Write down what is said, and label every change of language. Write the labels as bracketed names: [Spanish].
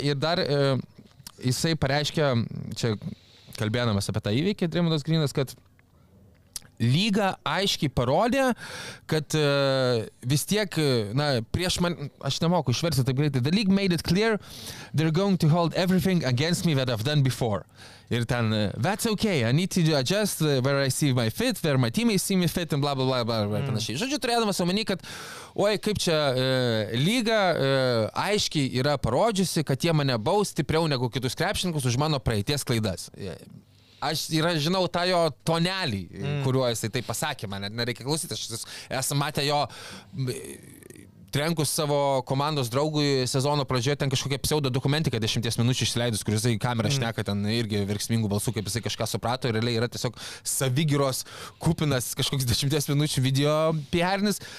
[Lithuanian] Ir dar jisai pareiškė, čia kalbėdamas apie tą įvykį, Draymondas Greenas, kad lyga aiškiai parodė, kad vis tiek, prieš man, aš nemoku išversti taip greitai, [English] the league made it clear they're going to hold everything against me that I've done before. [Lithuanian] Ir ten, [English] that's okay, I need to adjust where I see my fit, where my teammates see me fit, and bla bla bla bla, [Lithuanian] panašiai. Žodžiu, turėdamas omeny, kad, kaip čia lyga aiškiai yra parodžiusi, kad jie mane baus stipriau negu kitus krepšininkus už mano praeities klaidas. Aš žinau tą jo tonelį, kuriuo jisai tai pasakė, man net nereikia klausyti, aš esu matę jo trenkus savo komandos draugui sezono pradžioje ten kažkokią pseudo dokumentiką 10 minučių išleidus, kur jisai kamerą šneka ten irgi verksmingų balsų, kaip jisai kažką suprato ir realiai yra tiesiog savigyros kupinas kažkoks 10 minučių video PR-nis.